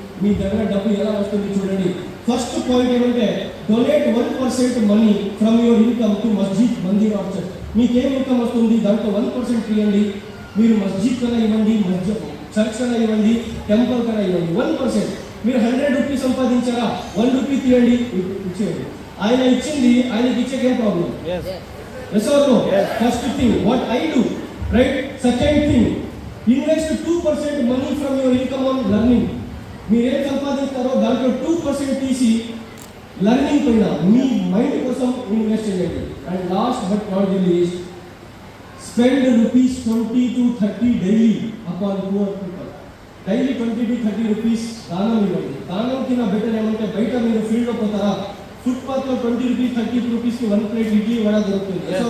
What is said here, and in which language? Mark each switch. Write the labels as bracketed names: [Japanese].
[Telugu] మీ దగ్గర డబ్బు ఎలా వస్తుంది చూడండి. [English] First point ఏమంటే donate 1% money from your income to masjid, mandir or church. [Telugu] మీకేం ఇన్కమ్ వస్తుంది దాంట్లో 1% ఇవ్వండి. మీరు మస్జిద్ కన్నా ఇవ్వండి, చర్చ్ కన్నా ఇవ్వండి, టెంపుల్ కన్నా ఇవ్వండి. 1%. మీరు 100 రూపీస్ సంపాదించారా, 1 రూపీ తీయండి, ఇచ్చేయండి. ఆయన ఇచ్చింది ఆయనకి ఇచ్చే ఏం problem? [English] Yes or no? First thing, what I do, right? Second thing, invest 2% money from your income on learning. [Telugu] మీరేం సంపాదిస్తారో దాంట్లో 2% తీసి లెర్నింగ్ పైన మీ మైండ్ కోసం ఇన్వెస్ట్ చేయండి. [English] And last but not the least, spend rupees 20 to 30 daily upon poor people. [Telugu] Daily 20 to 30 rupees దానం ఇవ్వండి. దానం కింద బెటర్ ఏమంటే బయట మీరు ఫీల్డ్లో పోతారా, ఫుట్పాత్ లో 20 రూపీస్ 30 రూపీస్ కి 1 ప్లేట్ ఇడ్లీ వడ దొరుకుతుంది.